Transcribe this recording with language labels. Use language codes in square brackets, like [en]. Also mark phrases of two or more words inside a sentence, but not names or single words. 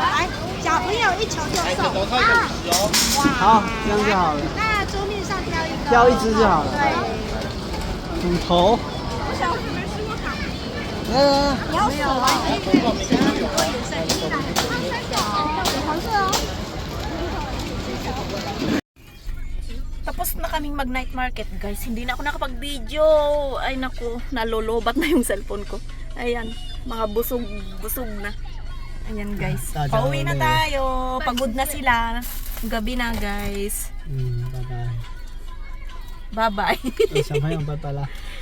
[zh] 来，小朋友1球就送啊！好，这样就好了，那桌面上挑一个，挑一只就好了。对，虎头，我小时候没吃过卡。来，你要手玩一个颜色，有黄色哦。 [tl] Tapos na kaming mag [en] night market [tl] guys. Hindi na ako nakapag-video. Ay naku, nalolobat na yung cellphone ko. Ayan, mga busog na. Ayan guys. Pauwi na tayo. Pagod na sila. Gabi na guys. [en] bye bye. Bye-bye. [zh] 小朋友拜拜啦。